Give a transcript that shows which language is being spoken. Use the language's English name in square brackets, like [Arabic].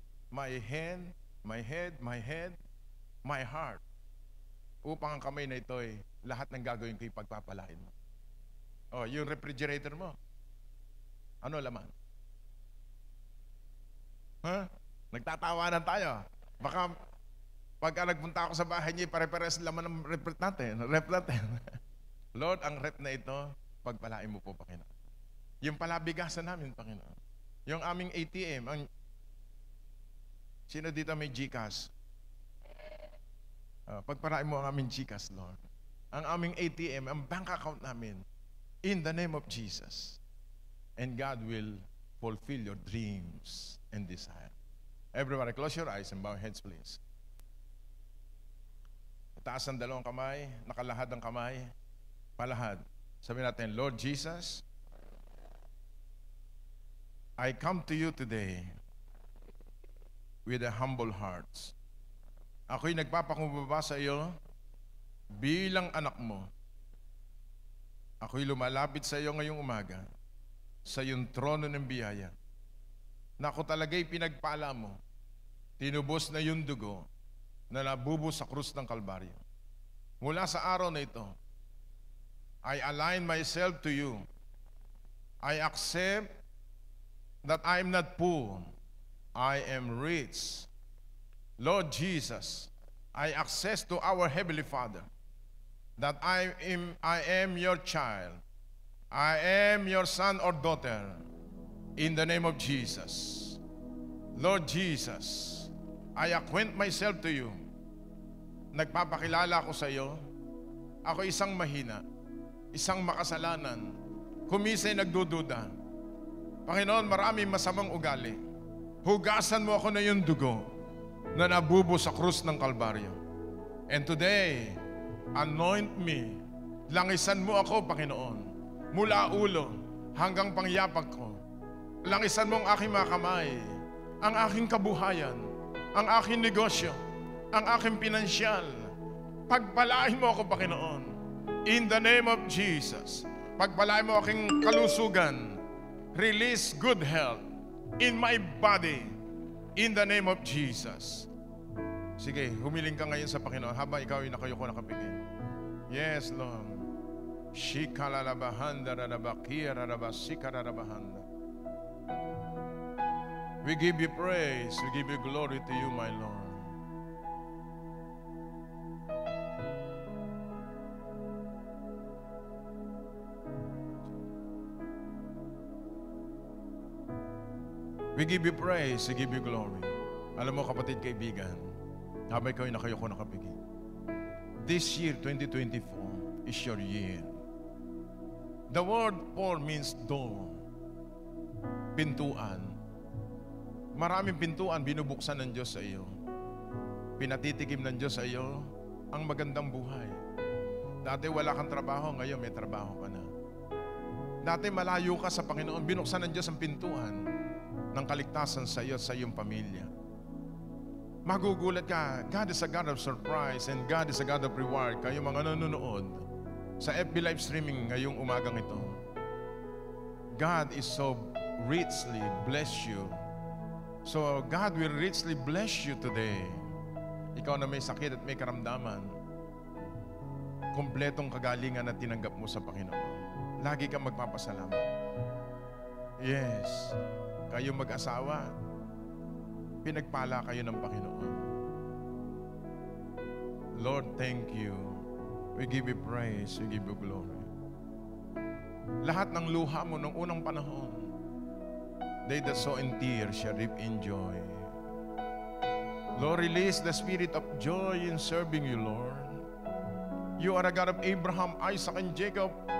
[English] My hand, my head, my head, my heart. [Filipino] Upang ang kamay na ito ay lahat ng gagawin ko ipagpapalain mo. Oh, yung refrigerator mo. Ano laman? Huh? Nagtatawanan tayo. Baka pagka nagpunta ako sa bahay niya, pare-pares laman ng rep natin. Lord, ang rep na ito, pagpalain mo po, Panginoon. Yung palabigasan namin, Panginoon. Yung aming ATM, ang sino dito may GCash? Pagpalain mo ang aming GCash, Lord. Ang aming ATM, ang bank account namin, [English] in the name of Jesus. And God will fulfill your dreams and desire. Everybody, close your eyes and bow your heads, please. [Filipino] Taas ang dalawang kamay, nakalahad ang kamay, palahad. Sabi natin, [English] Lord Jesus, I come to you today with a humble heart. [Filipino] Ako'y nagpapakumbaba sa iyo bilang anak mo. Ako'y lumalapit sa iyo ngayong umaga sa iyong trono ng biyaya na ako talaga'y pinagpala mo, tinubos na yung dugo na nabubos sa krus ng Kalbaryo. Mula sa araw na ito, [English] I align myself to you. I accept that I am not poor, I am rich. Lord Jesus, I access to our Heavenly Father, that I am your child. I am your son or daughter, in the name of Jesus. Lord Jesus, I acquaint myself to you. [Filipino] Nagpapakilala ko sa iyo. Ako isang mahina, isang makasalanan, kumisa'y nagdududa. Panginoon, maraming masamang ugali. Hugasan mo ako na yung dugo na nabubo sa krus ng Kalbaryo. [English] And today, anoint me. [Filipino] Langisan mo ako, Panginoon. Mula ulo hanggang pangyapak ko. Langisan mo ang aking mga kamay, ang aking kabuhayan, ang aking negosyo, ang aking pinansyal. Pagpalain mo ako, Panginoon. [English] In the name of Jesus. [Filipino] Pagpalain mo aking kalusugan. [English] Release good health in my body. In the name of Jesus. [Filipino] Sige, humiling ka ngayon sa Panginoon habang ikaw ay nakayuko nakapigil. Yes, Lord. Shikalalabahanda rarabakia rarabasika rarabahanda. [English] We give you praise. We give you glory to you, my Lord. We give you praise, we give you glory. [Filipino] Alam mo, kapatid, kaibigan, habang ikaw ay nakayuko nakapigil, [English] this year, 2024, is your year. The word "por" means door. Pintuan. [Filipino] Maraming pintuan binubuksan ng Diyos sa iyo. Pinatitikim ng Diyos sa iyo ang magandang buhay. Dati wala kang trabaho, ngayon may trabaho ka na. Dati malayo ka sa Panginoon, binuksan ng Diyos ang pintuan ng kaligtasan sa iyo at sa iyong pamilya. Magugulat ka, [English] God is a God of surprise and God is a God of reward. [Filipino] Kayo mga nanonood sa FB live streaming ngayong umagang ito, [English] God is so richly bless you. So God will richly bless you today. [Filipino] Ikaw na may sakit at may karamdaman, kompletong kagalingan na tinanggap mo sa Panginoon. Lagi kang magpapasalamat. Yes. Kayo mag-asawa, pinagpala kayo ng Panginoon. [English] Lord, thank you. We give you praise, we give you glory. [Filipino] Lahat ng luha mo nung unang panahon, [English] they that sow in tears shall reap in joy. Lord, release the spirit of joy in serving you, Lord. You are a God of Abraham, Isaac, and Jacob.